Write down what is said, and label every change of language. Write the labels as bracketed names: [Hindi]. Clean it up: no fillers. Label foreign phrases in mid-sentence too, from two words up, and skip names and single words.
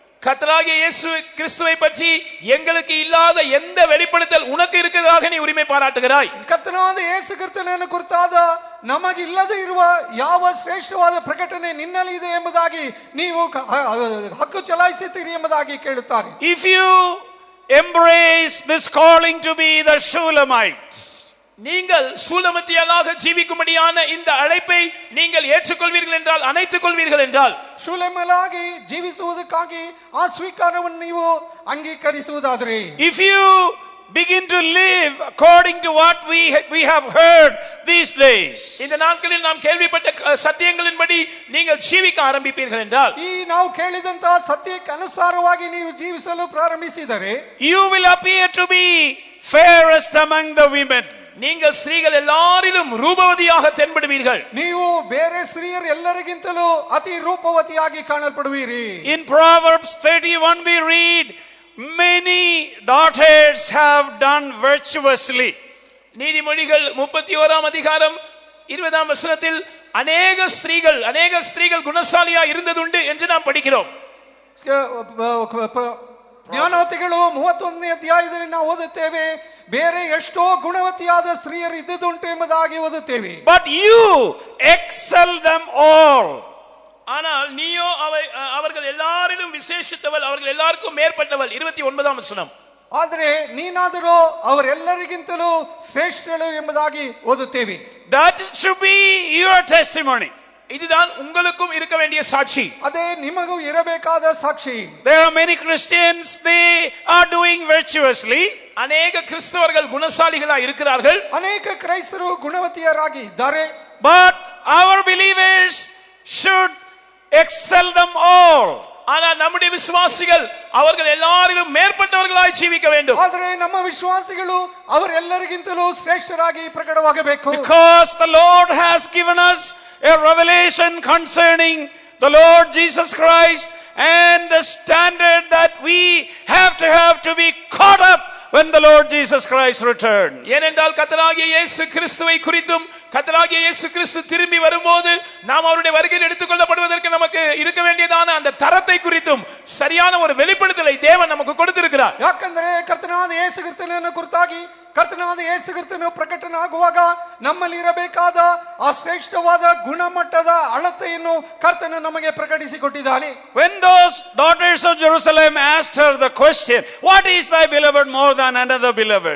[Tamil] கர்த்தராகிய இயேசு கிறிஸ்துவை பற்றி எங்களுக்கு இல்லாத எந்த வெளிப்படுத்தல் உனக்கு இருக்கிறதாக நீ உரிமை பாராட்டுகிறாய்? [Kannada] ಕರ್ತನಾದ ಯೇಸು ಕ್ರಿಸ್ತನನ್ನು ಕುರಿತಾದ ನಮಗಿಲ್ಲದೆ ಇರುವ ಯಾವ ಶ್ರೇಷ್ಠವಾದ ಪ್ರಕಟಣೆ ನಿನ್ನಲ್ಲಿ ಇದೆ ಎಂಬುದಾಗಿ ನೀವು ಹಕ್ಕು ಚಲಾಯಿಸುತ್ತೀರಿ ಎಂಬುದಾಗಿ ಕೇಳುತ್ತಾರೆ. [English] If you embrace this calling to be the Shulamite, [Tamil] நீங்கள் சூலமத்தியலாக ஜீவிக்கும்படியான இந்த அழைப்பை நீங்கள் ஏற்றுக்கொள்வீர்கள் என்றால், அணைத்துக் கொள்வீர்கள் என்றால், [Kannada] ಶೂಲೇಮಲಾಗಿ ಜೀವಿಸುವುದಕ್ಕಾಗಿ ಆ ಸ್ವೀಕಾರವನ್ನು ನೀವು ಅಂಗೀಕರಿಸುವುದಾದರೆ, [English] if you begin to live according to what we have heard these days, [Tamil] இந்த நாட்களில் நாம் கேள்விப்பட்ட சத்தியங்களின்படி நீங்கள் ஜீவிக்க ஆரம்பிப்பீர்கள் என்றால், [Kannada] ಈ ನಾವು ಕೇಳಿದಂತಹ ಸತ್ಯಕ್ಕೆ ಅನುಸಾರವಾಗಿ ನೀವು ಜೀವಿಸಲು ಪ್ರಾರಂಭಿಸಿದರೆ, [English] you will appear to be fairest among the women. [Tamil] நீங்கள் ஸ்திரீகள் எல்லாரிலும் ரூபவதியாக தென்படுவீர்கள். [Kannada] ನೀವು ಬೇರೆ ಸ್ತ್ರೀಯರು ಎಲ್ಲರಿಗಿಂತಲೂ ಅತಿ ರೂಪವತಿಯಾಗಿ ಕಾಣಲ್ಪಡುವಿರಿ. [English] In Proverbs 31 we read, many daughters have done virtuously. [Tamil] நீதிமொழிகள் 31ஆம் அதிகாரம் 20ஆம் வசனத்தில் அநேக ஸ்திரீகள் குணசாலியா இருந்ததுண்டு என்று நாம் படிக்கிறோம். [Kannada] ಜ್ಞಾನವತಿಗಳು 31ನೇ ಅಧ್ಯಾಯದಲ್ಲಿ ನಾವು ಓದುತ್ತೇವೆ, ಬೇರೆ ಎಷ್ಟೋ ಗುಣವತಿಯಾದ ಸ್ತ್ರೀಯರು ಇದ್ದುದುಂಟು ಎಂಬುದಾಗಿ ಓದುತ್ತೇವೆ. [English] But you excel them all. [Tamil] ஆனால் நீயோ அவர்கள் எல்லாரிலும் விசேஷித்தவள், அவர்கள் எல்லாருக்கும் மேற்பட்டவள். 29ஆம் வசனம். [Kannada] ಆದರೆ ನೀನಾದರೂ ಅವರೆಲ್ಲರಿಗಿಂತಲೂ ಶ್ರೇಷ್ಠಳು ಎಂಬುದಾಗಿ ಓದುತ್ತೇವೆ. [English] That should be your testimony. [Tamil] இதுதான் உங்களுக்கும் இருக்க வேண்டிய சாட்சி. [Kannada] ಅದೇ ನಿಮಗೂ ಇರಬೇಕಾದ ಸಾಕ್ಷಿ. [English] There are many Christians, they are doing virtuously. [Tamil] அநேக கிறிஸ்தவர்கள் குணசாலிகளா இருக்கிறார்கள். [Kannada] ಅನೇಕ ಕ್ರೈಸ್ತರು ಗುಣವತಿಯರಾಗಿ ಇದ್ದಾರೆ. [English] But our believers should excel them all. [Tamil] ஆனால் நம்முடைய விசுவாசிகள் அவர்கள் எல்லாரிலும் மேற்பட்டவர்களாய் ஜீவிக்க வேண்டும். [Kannada] ಆದರೆ ನಮ್ಮ ವಿಶ್ವಾಸಿಗಳು ಅವರೆಲ್ಲರಿಗಿಂತಲೂ ಶ್ರೇಷ್ಠರಾಗಿ ಪ್ರಕಟವಾಗಬೇಕು. [English] Because the Lord has given us a revelation concerning the Lord Jesus Christ and the standard that we have to be caught up when the Lord Jesus Christ returns. [Tamil] ஏனென்றால் கர்த்தராகிய இயேசு கிறிஸ்துவை குறித்தும், கர்த்தராகிய இயேசு கிறிஸ்து திரும்பி வரும்போது நாம் அவருடைய வருகையில் எடுத்துக்கொள்ளப்படுவதற்கு நமக்கு இருக்க வேண்டியதான அந்த தரத்தை குறித்தும் சரியான ஒரு வெளிப்படுத்தலை தேவன் நமக்கு கொடுத்திருக்கிறார். [Kannada] ಯಾಕಂದ್ರೆ ಕರ್ತನಾದ ಯೇಸು ಕ್ರಿಸ್ತನನ್ನು ಕುರಿತಾಗಿ ಕರ್ತನಾದ ಯೇಸು ಕ್ರಿಸ್ತನು ಪ್ರಕಟನಾಗುವಾಗ ನಮ್ಮಲ್ಲಿ ಇರಬೇಕಾದ ಆ ಶ್ರೇಷ್ಠವಾದ ಗುಣಮಟ್ಟದ ಅಳತೆಯನ್ನು ಕರ್ತನು ನಮಗೆ ಪ್ರಕಟಿಸಿಕೊಟ್ಟಿದ್ದಾನೆ. [English] When those daughters of Jerusalem asked her the question, what is thy beloved more than another beloved?